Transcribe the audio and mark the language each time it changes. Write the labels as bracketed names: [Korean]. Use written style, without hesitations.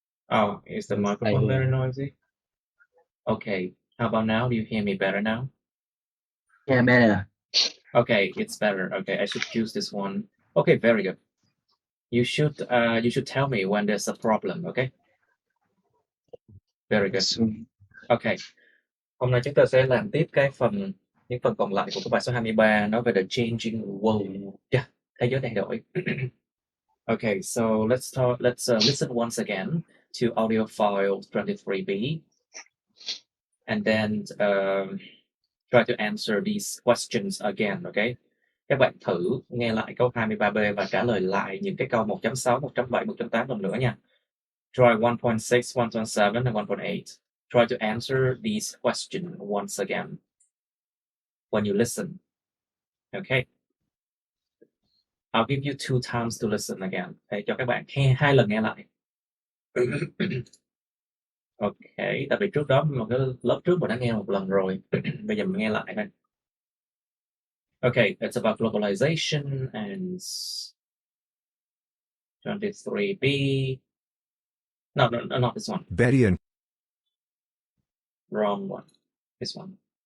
[English] Oh, is the microphone very noisy? Okay, how about now? Do you hear me better now? Yeah, better. Okay, it's better. Okay, I should choose this one. Okay, very good. You should tell me when there's a problem, okay? Very good. Okay. [Vietnamese] Hôm nay chúng ta sẽ làm tiếp những phần còn lại của cái bài số 23 nói về [English] the changing world. [Vietnamese] Yeah, thế giới thay đổi. [English] Okay, so let's listen once again to audio file 23B and then try to answer these questions again, okay? [Vietnamese] Các bạn thử nghe lại câu 23B và trả lời lại những cái câu 1.6, 1.7, 1.8 lần nữa nha. [English] Try 1.6, 1.7 and 1.8. Try to answer these questions once again when you listen. Okay. I'll give you 2 times to listen again. [Vietnamese] Để cho các bạn nghe 2 lần nghe lại. Okay, tại vì trước đó một cái lớp trước mình đã nghe 1 lần rồi. Bây giờ mình nghe lại thôi. [English] Okay, it's about globalization and 23B. No, not this one. Betty and Wrong one. This one.